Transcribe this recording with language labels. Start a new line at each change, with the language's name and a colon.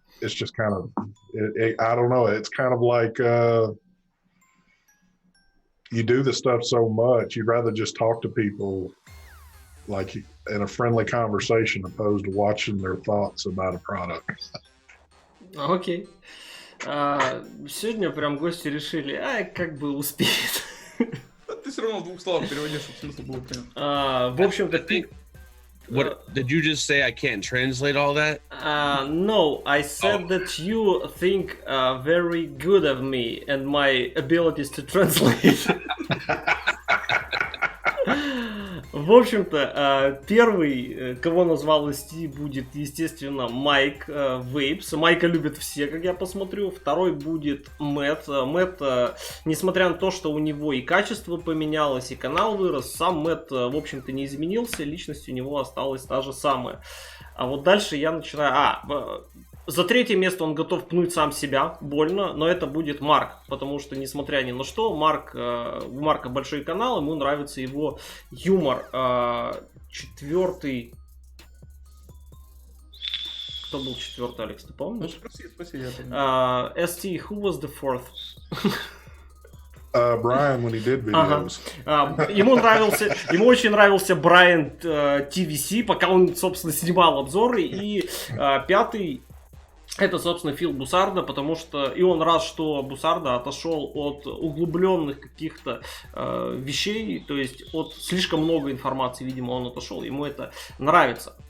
English: It's just kind of, I don't know. It's kind of like you do the stuff so much, you'd rather just talk to people like in a friendly conversation opposed to watching their thoughts about a product.
Russian: Окей. Сегодня прям гости решили, как бы успеет. Ты все равно в двух словах переводишь, чтобы смысл был понятен. В общем-то,
English: What did you just say? I can't translate all that. no, I said that you think very good of me and my abilities to translate.
Russian: В общем-то, первый, кого назвал ST, будет, естественно, Майк Vapes. Майка любят все, как я посмотрю. Второй будет Мэтт. Мэтт, несмотря на то, что у него и качество поменялось, и канал вырос, сам Мэтт, в общем-то, не изменился. Личность у него осталась та же самая. А вот дальше я начинаю... За третье место он готов пнуть сам себя, больно, но это будет Марк, потому что, несмотря ни на что, у Марка большой канал, ему нравится его юмор. Четвертый... Кто был четвертый, Алекс, ты помнишь? Спроси, я помню.
English: ST, who was the fourth? Brian, when he did videos.
Russian: Ему очень нравился Брайан TVC, пока он, собственно, снимал обзоры. И пятый... Это, собственно, Фил Бусардо, потому что и он рад, что Бусардо отошел от углубленных каких-то вещей, то есть от слишком много информации, видимо, он отошел, ему это нравится.